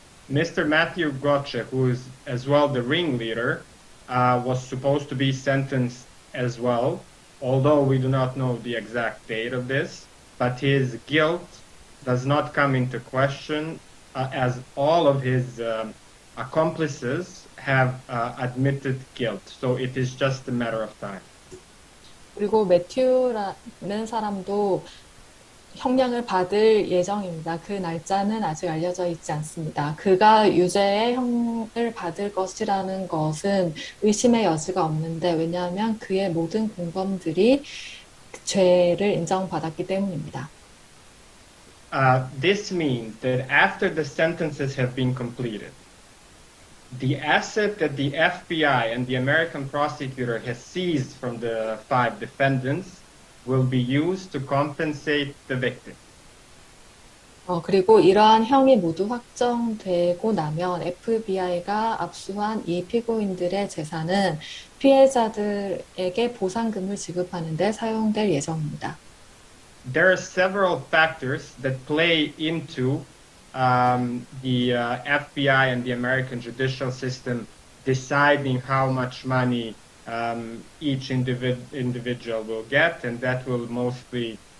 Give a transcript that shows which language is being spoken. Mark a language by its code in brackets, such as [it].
[en] Mr. Matthew Gotcha, who is as well the ringleader, was supposed to be sentenced as well, although we do not know the exact date of this, but his guilt does not come into question as all of his accomplices have admitted guilt. So it is just a matter of time. [ko] 그리고 매튜라는 사람도 형량을 받을 예정입니다. 그 날짜는 아직 알려져 있지 않습니다. 그가 유죄의 형을 받을 것이라는 것은 의심의 여지가 없는데 왜냐하면 그의 모든 공범들이 죄를 인정받았기 때문입니다. [en] This means that after the sentences have been completed, the asset that the FBI and the American prosecutor has seized from the 5 defendants will be used to compensate the victim. [ko] 그리고 이러한 형이 모두 확정되고 나면 FBI가 압수한 이 피고인들의 재산은 피해자들에게 보상금을 지급하는 데 사용될 예정입니다. [en] There are several factors that play into the FBI and the American judicial system deciding how much money each individual will get, and that will mostly